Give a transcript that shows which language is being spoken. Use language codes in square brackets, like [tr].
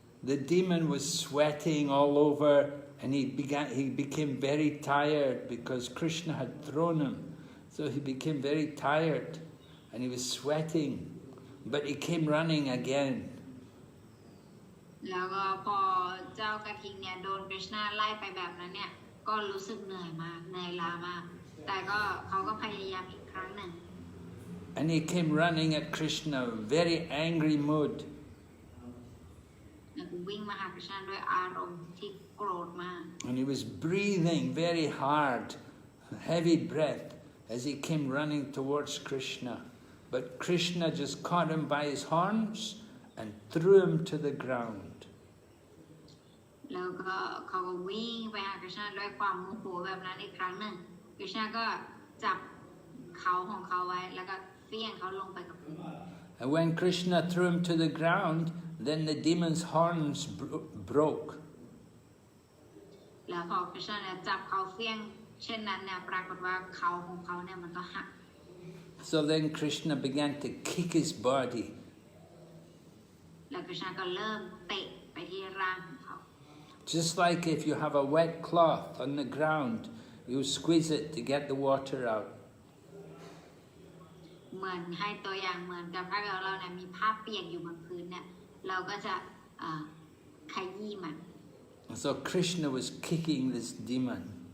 [en] The demon was sweating all over, and he became very tired because Krishna had thrown him. So he became very tired, and he was sweating, but he came running again. [th] แล้วก็พอเจ้ากระทิงเนี่ยโดนคริชนาไล่ไปแบบนั้นเนี่ยก็รู้สึกเหนื่อยมากเหนื่อยล้ามากแต่ก็เขาก็พยายามอีกครั้งหนึ่ง [en] And he came running at Krishna, very angry mood. [th] แล้วก็วิ่งมาหาคริชนาด้วยอารมณ์ที่โกรธมาก [en] And he was breathing very hard, heavy breath, as he came running towards Krishna. But Krishna just caught him by his horns and threw him to the ground. [th] แล้วก็เขาก็วิ่งไปหาคริชนาด้วยความโมโหแบบนั้นอีกครั้งหนึ่งคริชนาก็จับเขาของเขาไว้แล้วก็เฟี้ยงเขาลงไปกับพื้น [en] And when Krishna threw him to the ground, then the demon's horns broke. [th] แล้วพอคริชนาเนี่ยจับเขาเฟี้ยงเช่นนั้นเนี่ยปรากฏว่าเขาของเขาเนี่ยมันก็หัก [en] So then Krishna began to kick his body. [th] แล้วคริชนาก็เริ่มเตะไปที่ร่างของเขา [en] Just like if you have a wet cloth on the ground, you squeeze it to get the water out. [th] เหมือนให้ตัวอย่างเหมือนกับถ้าเราเนี่ยมีผ้าเปียกอยู่บนพื้นเนี่ยเราก็จะขยี้มัน [en] So Krishna was kicking this demon.